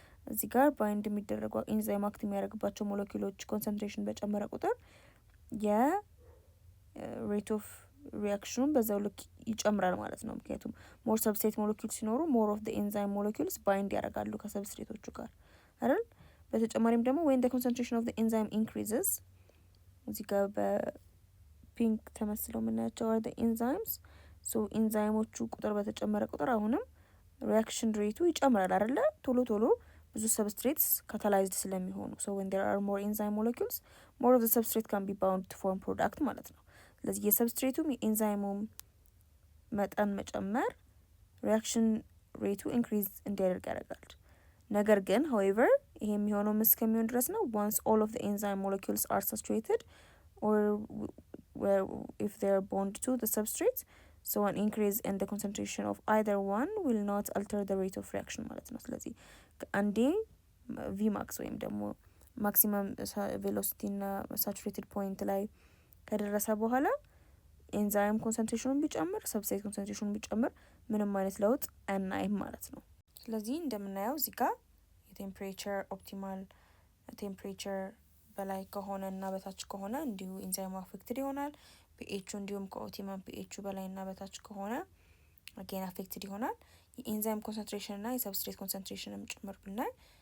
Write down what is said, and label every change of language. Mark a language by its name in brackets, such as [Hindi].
[Amharic] እዚህ ጋር ባይንድ የሚደረጉ ኤንዛይም አክት የሚያደርግባቸው ሞለኪውሎች ኮንሰንትሬሽን በጨመረ ቁጥር የሬት ኦፍ ሪያክሽኑን በዛው ልክ ይጨምራል ማለት ነው። ምክንያቱም ሞር ሰብስትሬት ሞለኪውል ሲኖሩ ሞር ኦፍ [English] the enzyme molecules [Amharic] ባይንድ ያደርጋሉ ከሰብስትሬቶቹ ጋር አይደል? [English] በተጨማሪም ደግሞ when the concentration of the enzyme increases [Amharic] እዚህ ጋር በፒንክ ተመስለው የምናያቸው [English] are the enzymes. [Amharic] so ኤንዛይሞቹ ቁጥር በተጨመረ ቁጥር አሁንም ሪያክሽን ሬቱ ይጨምራል አይደለ? ቶሎ ቶሎ ብዙ ሰብስትሬትስ ካታላይዝድ ስለሚሆኑ [English] so when there are more enzyme molecules more of the substrate can be bound to form product [Amharic] ማለት ነው። ስለዚህ የሰብስትሬቱም የኤንዛይሙም መጠን መጨመር ሪያክሽን ሬቱ ኢንክሪዝ እንዲያደርግ ያደርጋል። ነገር ግን [English] however [Amharic] ይሄ የሚሆነው እስከሚሆን ድረስ ነው [English] once all of the enzyme molecules are saturated or where if they are bound to the substrate so an increase in the concentration of either one will not alter the rate of reaction [Amharic] ማለት ነው። ስለዚህ አንዴ ቪማክስ ወይም ደግሞ ማክሲመም ቬሎሲቲ እና ሳቹሬትድ ፖይንት ላይ ከደረሰ በኋላ ኤንዛይም ኮንሰንትሬሽኑን ቢጨምር ሰብስትሬት ኮንሰንትሬሽኑን ቢጨምር ምንም አይነት ለውጥ አናይም ማለት ነው። ስለዚህ እንደምናየው እዚህ ጋር የቴምፕሬቸር ኦፕቲማል ቴምፕሬቸር በላይ ከሆነ እና በታች ከሆነ እንዲሁ ኤንዛይሙ አፌክትድ ይሆናል። ፒኤቹ እንዲሁም ከኦፕቲመም ፒኤቹ በላይ እና በታች ከሆነ አጌን አፌክትድ ይሆናል። የኤንዛይም ኮንሰንትሬሽን እና የሰብስትሬት ኮንሰንትሬሽንም ጭምር ብናይ